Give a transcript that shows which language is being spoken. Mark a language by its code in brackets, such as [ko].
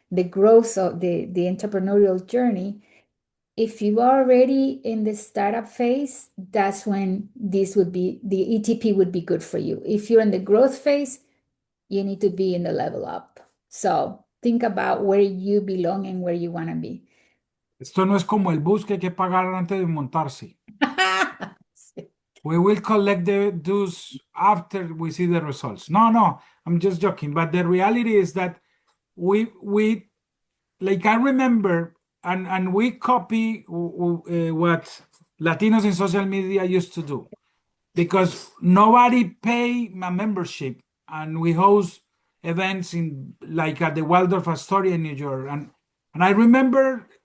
[en] The growth of the entrepreneurial journey. If you are already in the startup phase, that's when the ETP would be good for you. If you're in the growth phase, you need to be in the level up. So think about where you belong and where you want to be. [es] Esto no es como el bus que hay que pagar antes de montarse. [en] We will collect the dues after we see the results. No, I'm just joking. But the reality is that we like I remember and we copy what Latinos in social media used to do because nobody pay my membership and we host events in like at the Waldorf Astoria in New York and I remember